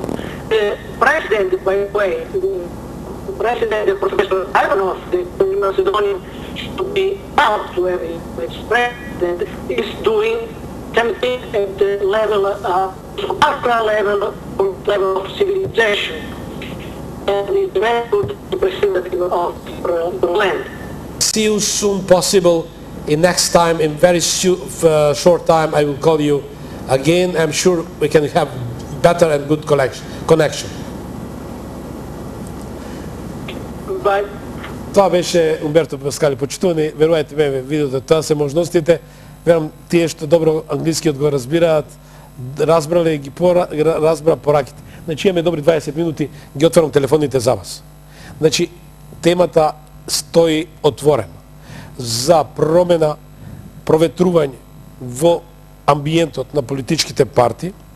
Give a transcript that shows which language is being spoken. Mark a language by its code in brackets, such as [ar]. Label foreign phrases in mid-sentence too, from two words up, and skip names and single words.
[en] The president, by the way, the president, Professor Ivanov, the Macedonian, should be proud to have his president, is doing something at the level ultra level of civilization, and is very good representative of the land. See you soon possible. In next time, in very short time, I will call you again. I'm sure we can have better and good connection. Bye. [mk] Тоа беше Умберто Паскали. Почитувани, верувајте ме, видите, тоа се можностите. Верам, тие што добро англискиот го разбираат, разбрале и ги разбра пораките. Значи имаме добри 20 минути, ги отварам телефоните за вас. Значи, темата стои отворена за промена, проветрување во амбиентот на политичките партии.